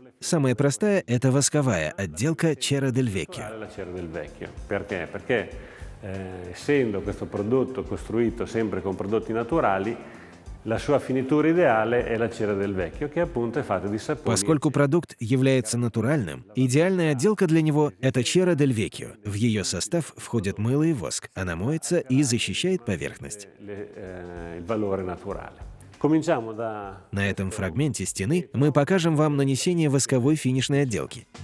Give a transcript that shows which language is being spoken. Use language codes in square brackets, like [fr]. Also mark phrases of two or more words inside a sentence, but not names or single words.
[ru] Самая простая – это восковая отделка Cera del Vecchio. [it] Essendo questo prodotto costruito sempre con prodotti naturali, la sua finitura ideale è la cera del vecchio, che appunto è fatta di saponi. [ru] Поскольку продукт является натуральным, идеальная отделка для него – это Cera del Vecchio. В ее состав входят мыло и воск. Она моется и защищает поверхность. На этом фрагменте стены мы покажем вам нанесение восковой финишной отделки.